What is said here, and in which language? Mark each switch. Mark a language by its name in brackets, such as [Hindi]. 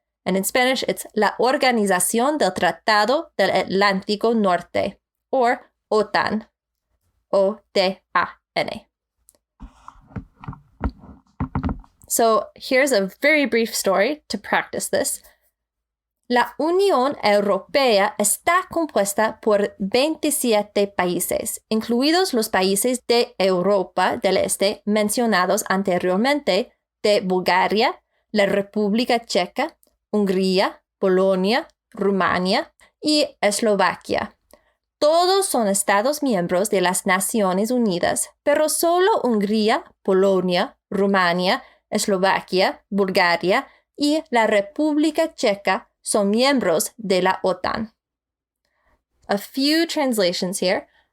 [English] And in Spanish, it's La Organización del Tratado del Atlántico Norte, or OTAN, O-T-A-N-A. So here's a very brief story to practice this. [Spanish] La Unión Europea está compuesta por 27 países, incluidos los países de Europa del Este mencionados anteriormente, de Bulgaria, la República Checa, Hungría, Polonia, Rumania y Eslovaquia. Todos son Estados miembros de las Naciones Unidas, pero solo Hungría, Polonia, Rumania, Eslovaquia, Bulgaria y la República Checa son miembros de la OTAN. [English] A few translations here.